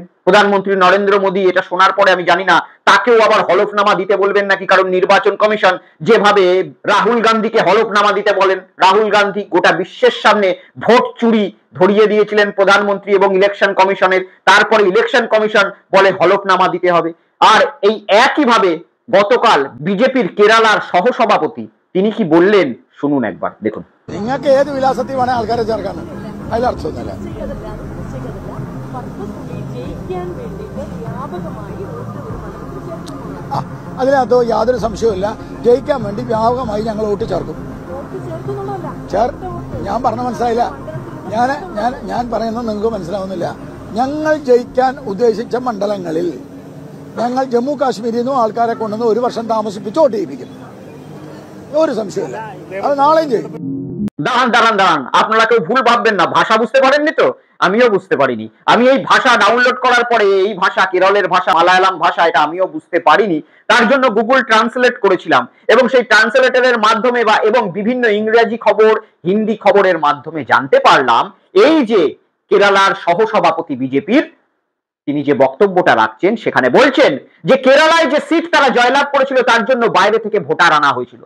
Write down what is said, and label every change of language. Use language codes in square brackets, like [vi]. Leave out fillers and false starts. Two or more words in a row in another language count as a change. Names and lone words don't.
[bn] প্রধানমন্ত্রী নরেন্দ্র মোদী এটা শোনার পরে আমি জানি না তাকেও আবার হলফনামা দিতে বলবেন নাকি, কারণ নির্বাচন কমিশন যেভাবে রাহুল গান্ধীকে হলফনামা দিতে বলেন, রাহুল গান্ধী গোটা বিশ্বের সামনে ভোট চুরি ধরিয়ে দিয়েছিলেন প্রধানমন্ত্রী এবং ইলেকশন কমিশনের, তারপরে ইলেকশন কমিশন বলে হলফনামা দিতে হবে। আর এই একইভাবে গতকাল বিজেপির কেরালার সহসভাপতি তিনি কি বললেন শুনুন একবার, দেখুন। [ml] നിങ്ങൾക്ക് ഏത് വിലാസത്തിൽ വേണേ ആൾക്കാരെ ചേർക്കാണ്, അതിലർത്ഥമൊന്നുമില്ല. അതിനകത്ത് യാതൊരു സംശയവുമില്ല. ജയിക്കാൻ വേണ്ടി വ്യാപകമായി ഞങ്ങൾ വോട്ട് ചേർക്കും. ഞാൻ പറഞ്ഞ മനസ്സിലായില്ല. ഞാൻ പറയുന്നത് നിങ്ങൾക്ക് മനസ്സിലാവുന്നില്ല. ഞങ്ങൾ ജയിക്കാൻ ഉദ്ദേശിച്ച മണ്ഡലങ്ങളിൽ ഞങ്ങൾ ജമ്മു കാശ്മീരിൽ നിന്നും ആൾക്കാരെ കൊണ്ടുവന്ന് 1 വർഷം താമസിപ്പിച്ച് വോട്ട് ചെയ്യിപ്പിക്കും. ഒരു സംശയമില്ല, അത് നാളെയും ചെയ്യും. [bn] দাঁড়ান দাঁড়ান দাঁড়ান, আপনারা কেউ ভুল ভাববেন না, ভাষা বুঝতে পারেননি তো? আমিও বুঝতে পারিনি। আমি এই ভাষা ডাউনলোড করার পরে এই ভাষা, কেরলের ভাষা, মালায়ালাম ভাষা, এটা আমিও বুঝতে পারিনি। তার জন্য গুগল ট্রান্সলেট করেছিলাম এবং সেই ট্রান্সলেটরের মাধ্যমে বা এবং বিভিন্ন ইংরেজি খবর, হিন্দি খবরের মাধ্যমে জানতে পারলাম এই যে কেরালার সহসভাপতি বিজেপির তিনি যে বক্তব্যটা রাখছেন সেখানে বলছেন যে কেরালায় যে সিট তারা জয়লাভ করেছিল তার জন্য বাইরে থেকে ভোটার আনা হয়েছিল।